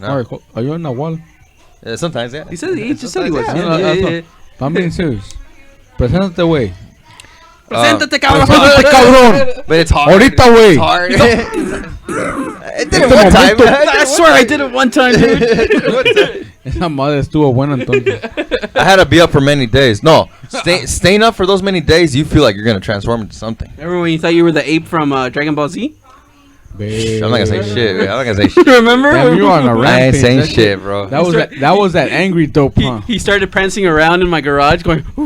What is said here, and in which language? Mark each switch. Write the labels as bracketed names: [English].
[English] Mark, are you a nahual? Sometimes, yeah. He just said he was. Yeah. I'm being serious. [Spanish] Preséntate, güey. Preséntate, cabrón. [English] But it's hard. [Spanish] Ahorita, güey. [English] It's hard. It did it one time. I swear I did it one time, dude. [Spanish] Esa madre estuvo buena entonces. [English] I had to be up for many days. No, staying up for those many days, you feel like you're gonna transform into something. Remember when you thought you were the ape from Dragon Ball Z? I'm not gonna say shit. Man. I'm not gonna say shit. Remember? Damn, you were on a rampage. I ain't saying shit, bro. That was that angry dope, huh? He started prancing around in my garage, going.